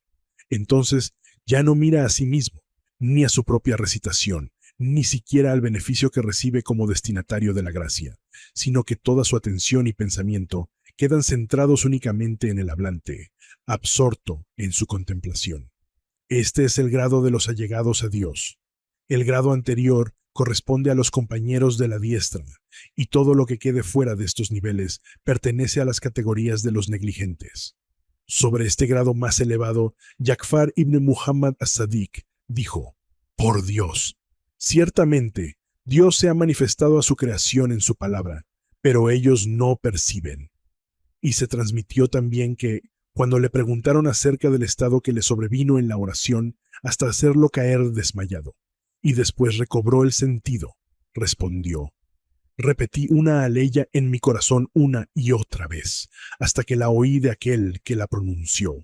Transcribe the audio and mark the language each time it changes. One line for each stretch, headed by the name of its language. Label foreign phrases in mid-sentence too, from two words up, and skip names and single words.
Spanish: Entonces, ya no mira a sí mismo, ni a su propia recitación, ni siquiera al beneficio que recibe como destinatario de la gracia, sino que toda su atención y pensamiento quedan centrados únicamente en el hablante, absorto en su contemplación. Este es el grado de los allegados a Dios. El grado anterior corresponde a los compañeros de la diestra, y todo lo que quede fuera de estos niveles pertenece a las categorías de los negligentes. Sobre este grado más elevado, Ja'far ibn Muhammad as-Sadiq dijo: «Por Dios, ciertamente Dios se ha manifestado a su creación en su palabra, pero ellos no perciben». Y se transmitió también que, cuando le preguntaron acerca del estado que le sobrevino en la oración, hasta hacerlo caer desmayado, y después recobró el sentido, respondió: «Repetí una aleya en mi corazón una y otra vez, hasta que la oí de aquel que la pronunció.